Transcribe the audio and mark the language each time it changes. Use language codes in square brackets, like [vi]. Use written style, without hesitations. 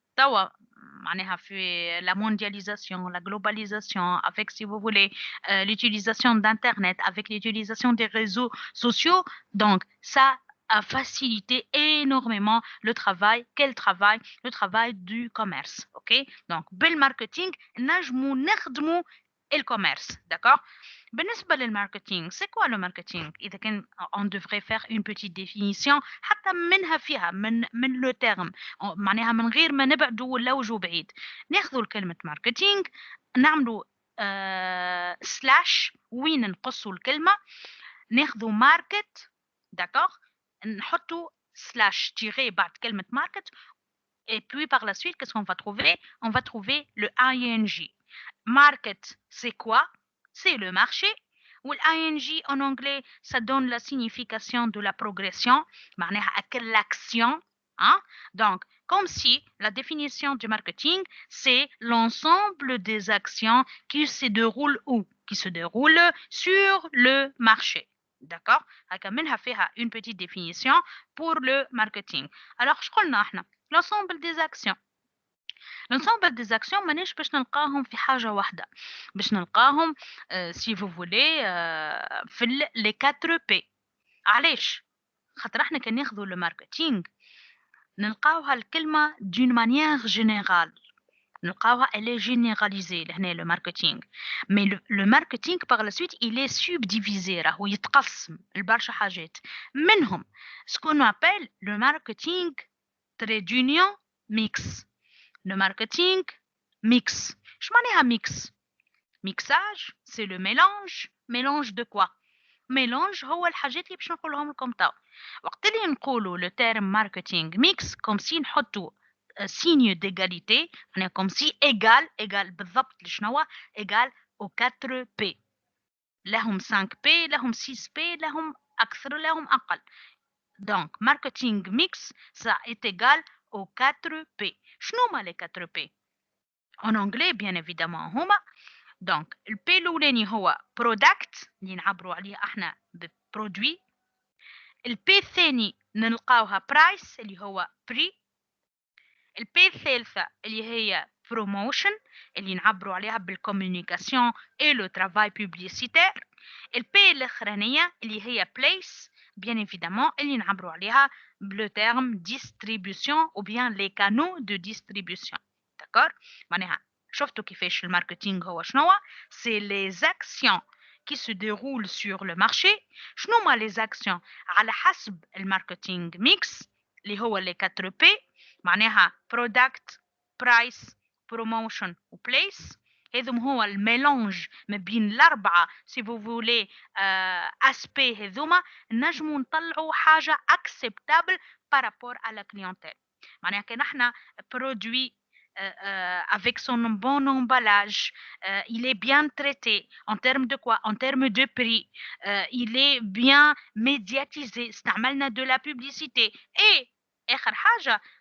[ar] توا معناها [fr] في la mondialisation, la globalisation, avec, si vous voulez, l'utilisation d'Internet, avec l'utilisation des réseaux sociaux. Donc, ça a facilité énormément le travail. Quel travail? Le travail du commerce. OK? Donc, bel marketing, نجمو نخدمو le commerce. D'accord? [ar] بالنسبة للماركتينغ, [fr] c'est quoi le marketing? [ar] إذا كان [fr] on devrait faire une petite définition [ar] حتى منها فيها من [fr] le terme, [ar] معناها من غير ما نبعدوا ولا وجو بعيد. ناخذوا الكلمة ماركتينغ نعملوا سلاش وين نقصوا الكلمة, ناخذوا ماركت, [fr] d'accord, [ar] نحطوا سلاش تيري بعد كلمة ماركت, [fr] et puis par la suite qu'est-ce qu'on va trouver? On va trouver le ing. Market, c'est quoi? C'est le marché. Ou l'ing en anglais, ça donne la signification de la progression. [ar] معناها [fr] l'action. Hein? Donc, comme si la définition du marketing, c'est l'ensemble des actions qui se déroulent où? Qui se déroulent sur le marché. D'accord? [ar] هكا منها فيها [fr] une petite définition pour le marketing. Alors, je [ar] قلنا احنا [fr] l'ensemble des actions. L'ensemble des actions [ar] مانيش باش نلقاهم في حاجة واحدة, باش نلقاهم [fr] si vous voulez [ar] في [fr] les 4 P. [ar] علاش؟ خاطر احنا كان ناخذوا الماركتينغ نلقاوها الكلمة [fr] d'une manière générale, [ar] نلقاوها [fr] elle est généralisée [ar] لهنا [fr] le marketing. Mais le marketing par la suite il est subdivisé, [ar] راهو يتقسم لبرشا حاجات, منهم [fr] ce qu'on appelle le marketing trait d'union mix. Le marketing mix. Je m'en ai mix. Mixage, c'est le mélange. Mélange de quoi? [ar] Mélange هو الحاجات اللي باش نقولهم لكم توا. وقت اللي نقولوا [fr] le terme marketing mix, comme si [ar] نحطوا [fr] signe d'égalité, comme si égal [ar] بالضبط لشنو? [fr] égal aux 4 P. [ar] لهم 5 P, لهم 6 P, لهم أكثر, لهم أقل. [fr] Donc, marketing mix, ça est égal aux 4 P. [ar] شنو هما [fr] les 4 P? En anglais, bien évidemment, [ar] هما. [fr] Donc, le P [ar] الأولاني هو product, اللي نعبروا عليه احنا ببرودوي. ال P الثاني نلقاوها price, اللي هو prix. ال P الثالثة اللي هي promotion, اللي نعبروا عليها بال [fr] communication et le travail publicitaire. [ar] ال P الأخرانية اللي هي [fr] place, bien évidemment, [ar] اللي نعبروا عليها [fr] le terme distribution ou bien les canaux de distribution. D'accord? [ar] معناها شفتوا كيفاش الماركتينغ هو شنو؟ [fr] C'est les actions qui se déroulent sur le marché. [ar] شنو هما [fr] les actions؟ [ar] على حسب الماركتينغ ميكس اللي هو [fr] les 4 P, [ar] معناها product, price, promotion و place. هذم هو الميلانج ما بين الأربعة [fr] si vous voulez [ar] aspect هذوما نجمو نطلعوا حاجة [fr] acceptable par rapport à la clientèle. [ar] معناها كان احنا [fr] produit avec son bon emballage, il est bien traité en termes de quoi? En termes de prix, il est bien médiatisé, [ar] استعملنا [fr] de la publicité et [ar] آخر حاجة